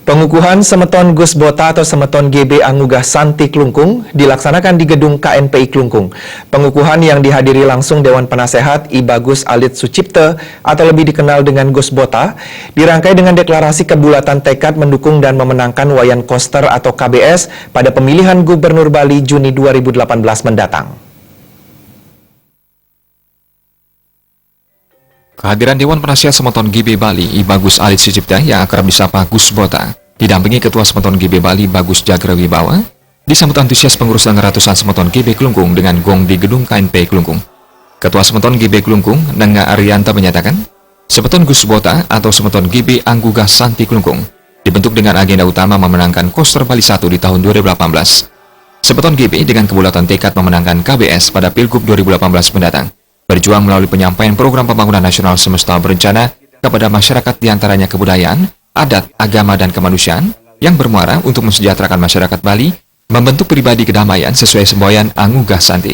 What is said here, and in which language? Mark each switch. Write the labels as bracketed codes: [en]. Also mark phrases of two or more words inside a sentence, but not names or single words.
[id] Pengukuhan Semeton Gus Bota atau Semeton GB Angugah Santi Klungkung dilaksanakan di gedung KNPI Klungkung. Pengukuhan yang dihadiri langsung Dewan Penasehat I Bagus Alit Sucipte atau lebih dikenal dengan Gus Bota dirangkai dengan deklarasi kebulatan tekad mendukung dan memenangkan Wayan Koster atau KBS pada pemilihan Gubernur Bali Juni 2018 mendatang. Kehadiran Dewan Penasihat Semeton GB Bali I Bagus Alit Sucipte yang akrab disapa Gus Bota didampingi Ketua Semeton GB Bali Bagus Jagrawibawa disambut antusias pengurus dan ratusan Semeton GB Klungkung dengan gong di gedung KNPI Klungkung. Ketua Semeton GB Klungkung Nengga Arianta menyatakan Semeton Gus Bota atau Semeton GB Angugah Santi Klungkung dibentuk dengan agenda utama memenangkan Koster Bali 1 di tahun 2018. Semeton GB dengan kebulatan tekad memenangkan KBS pada Pilgub 2018 mendatang berjuang melalui penyampaian program pembangunan nasional semesta berencana kepada masyarakat diantaranya kebudayaan, adat, agama, dan kemanusiaan yang bermuara untuk mensejahterakan masyarakat Bali, membentuk pribadi kedamaian sesuai semboyan Angugah Santi.